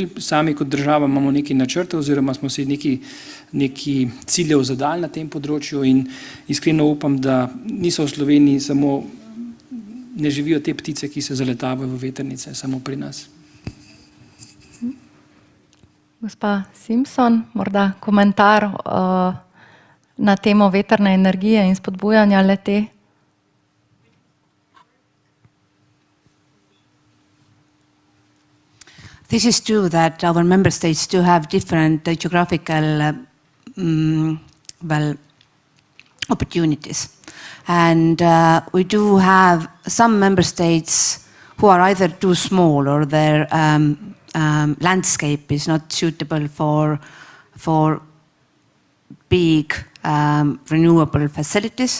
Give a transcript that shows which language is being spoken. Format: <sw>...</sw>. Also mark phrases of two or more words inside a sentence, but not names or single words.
<sl>Sami kot država imamo nekaj načrtov oziroma smo si nekaj ciljev zadali na tem področju in iskreno upam, da niso v Sloveniji samo, ne živijo te ptice, ki se zaletavajo v vetrnice, samo pri nas. Gospa Simpson, morda komentar na temo vetrne energije in spodbujanja le-te?</sl> <en>This is true that our member states do have different geographical opportunities. And we do have some member states who are either too small or their landscape is not suitable for big renewable facilities.</en>